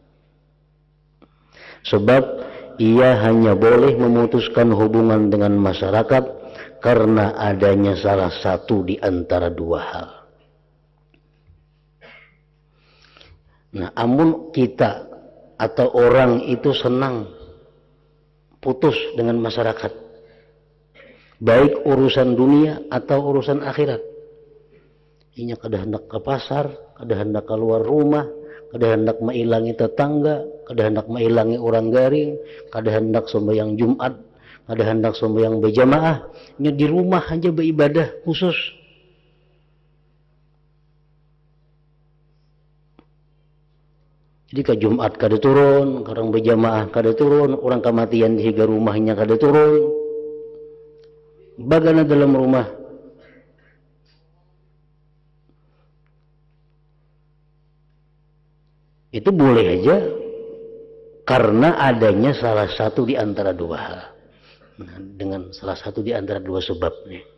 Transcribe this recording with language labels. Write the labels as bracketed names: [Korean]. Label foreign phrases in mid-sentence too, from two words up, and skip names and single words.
[Indonesian] Sebab ia hanya boleh memutuskan hubungan dengan masyarakat karena adanya salah satu di antara dua hal. Nah, amun kita atau orang itu senang putus dengan masyarakat, baik urusan dunia atau urusan akhirat. [Banjar] Inya kada hendak ke pasar, kada hendak keluar rumah, kada hendak mailangi tetangga, kada hendak mailangi orang garing, kada hendak sembahyang Jumat, kada hendak sembahyang berjamaah, nya di rumah aja beribadah khusus. Jadi ke Jumat kada turun, orang berjamaah kada turun, orang kematian di higa rumahnya kada turun. [Indonesian] Bagaimana dalam rumah? Itu boleh aja karena adanya salah satu di antara dua hal. Nah, dengan salah satu di antara dua sebab nih.